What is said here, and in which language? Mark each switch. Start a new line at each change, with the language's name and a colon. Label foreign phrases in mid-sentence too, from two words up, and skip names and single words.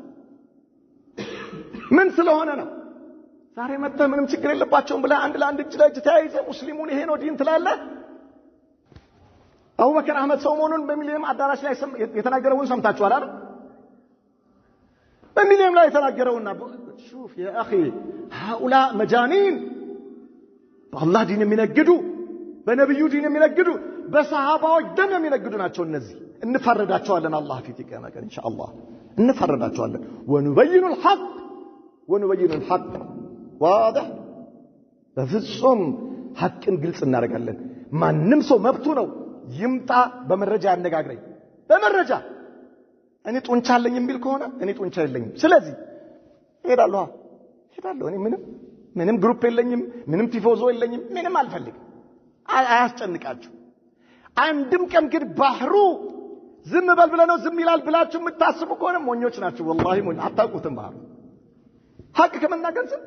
Amharic: ምን ስለሆነ ነው ዛሬ መጥተህ ምንም ችግር የለባቸውም ብለህ አንድ ለአንድ እጅ ለእጅ ተያይዘህ ሙስሊሙን ይሄ ነው ዲን ትላለህ አቡበከር አህመድ ሰሞኑን በሚሊኒየም አዳራሽ ላይ የተናገረውን ሰምታችኋል አይደል በሚሊኒየም ላይ የተናገረውና
Arabic: شوف يا اخي هؤلاء مجانين
Amharic: በአላህ ዲን የሚነግዱ በነብዩ ዲን የሚነግዱ በሰሃባዎች ደም የሚነግዱ ናቸው እነዚህ እንፈረዳቸዋለን አላህ ፊት ይቀመቀን ኢንሻአላህ እንፈረዳቸዋለን
Arabic: ونبين الحق واضح
Amharic: በፍጹም ሐቅን ግልጽ እናደርጋለን ማንንም ሰው መብቱ ነው ይምጣ በመረጃ ያነጋግረኝ በመረጃ እኔ ጡንቻ አለኝ የሚል ከሆነ እኔ ጡንቻ የለኝም ስለዚህ ሄዳለሁ እኔ ምንም ግሩፕ የለኝም ምንም ቲፎዞ የለኝም ምንም አልፈልግም አያስጨንቃችሁ አንድም ቀን ግን ባህሩ ዝም በል ብለ ነው ዝም ይላል ብላችሁ የምታስቡ ከሆነ ሞኞች ናችሁ والله ሞኝ አታውቁትም ባህሩ ሐቅ ከመናገር